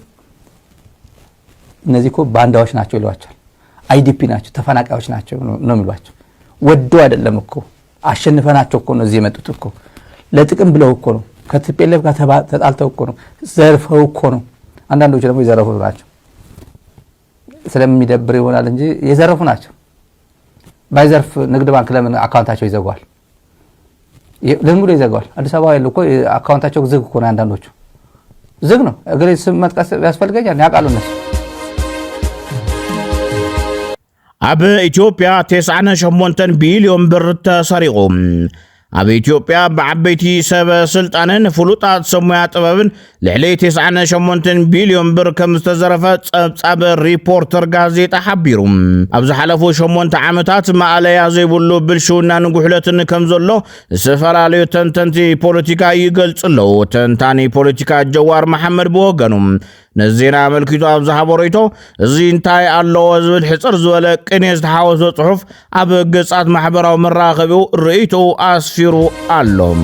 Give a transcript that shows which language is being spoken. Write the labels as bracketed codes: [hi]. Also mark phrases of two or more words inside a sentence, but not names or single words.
[am] እኮ ባንዳዎች ናቸው ይሏቸዋል። አይዲፒ ናቸው፣ ተፈናቃዮች ናቸው ነው የሚሏቸው። ወደው አይደለም እኮ አሸንፈናቸው እኮ ነው እዚህ የመጡት እኮ ለጥቅም ብለው እኮ ነው። ከቲፒኤልኤፍ ጋር ተጣልተው እኮ ነው። ዘርፈው እኮ ነው። አንዳንዶች ደግሞ የዘረፉ ናቸው። ስለሚደብር ይሆናል እንጂ የዘረፉ ናቸው። ባይዘርፍ ንግድ ባንክ ለምን አካውንታቸው ይዘጋዋል? ለምን ብሎ ይዘጋዋል? አዲስ አበባ ያለው እኮ አካውንታቸው ዝግ እኮ ነው። አንዳንዶቹ ዝግ ነው። እግሬ ስም መጥቀስ ያስፈልገኛል? ያውቃሉ እነሱ። [ti] ኣብ ኢትዮጵያ 98 ቢልዮን ብር ተሰሪቑ። ኣብ ኢትዮጵያ ብዓበይቲ ሰብ ስልጣንን ፍሉጣት ሰሙያ ጥበብን ልዕሊ 98 ቢልዮን ብር ከም ዝተዘረፈ ጸብጻብ ሪፖርተር ጋዜጣ ሓቢሩ። ኣብ ዝሓለፉ 8 ዓመታት ማዕለያ ዘይብሉ ብልሽውና ንጉሕለትን ከም ዘሎ ዝተፈላለዩ ተንተንቲ ፖለቲካ ይገልጽ ኣለዉ። ተንታኒ ፖለቲካ ጀዋር መሐመድ ብወገኑ ነዜና መልኪቱ ኣብ ዝሃቦ ርእይቶ እዚ እንታይ ኣለዎ ዝብል ሕፅር ዝበለ ቅኔ ዝተሓወሶ ጽሑፍ ኣብ ገጻት ማሕበራዊ መራኸቢኡ ርእይቱ ኣስፊሩ ኣሎ።